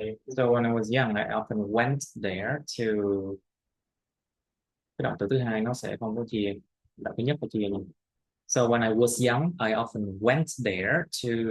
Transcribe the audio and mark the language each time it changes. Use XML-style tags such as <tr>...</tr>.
<en>So when I was young, I often went there to.</en> <vi>Cái động từ thứ hai nó sẽ không có chia. Động thứ nhất có chia nhưng.</vi> <en>So when I was young, I often went there to.</en>